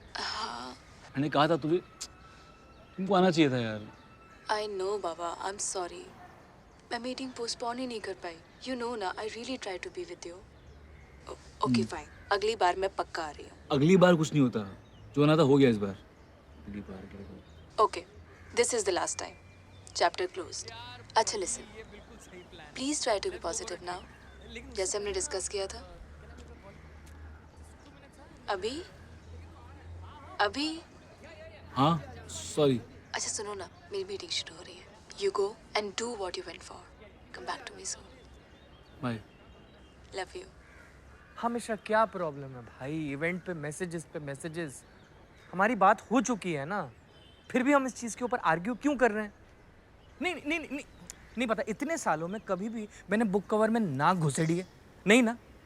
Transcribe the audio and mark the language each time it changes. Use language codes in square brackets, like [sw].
[hi] हाँ मैंने कहा था तुमको आना चाहिए था यार [en] I know बाबा I am sorry [hi] मैं मीटिंग पोस्टपोन ही नहीं कर पाई [en] you know ना I really try to be with you okay fine [hi] अगली बार मैं पक्का आ रही हूँ अगली बार कुछ नहीं होता जो ना था हो गया इस बार. [en] Okay, this is the last time. Chapter closed. [hi] अच्छा [en] listen. Please try to be positive now. [hi] जैसे हमने डिस्कस किया था. अभी? अभी? हाँ, sorry. अच्छा सुनो ना, मेरी मीटिंग शुरू हो रही है. [en] You go and do what you went for. Come back to me soon. Bye. Love you. [hi] हमेशा क्या प्रॉब्लम है भाई, इवेंट पे मैसेजेस. हमारी बात हो चुकी है ना, फिर भी हम इस चीज़ के ऊपर आर्ग्यू क्यों कर रहे हैं? नहीं पता, इतने सालों में कभी भी मैंने बुक कवर में नाक घुसेड़ी है? नहीं ना?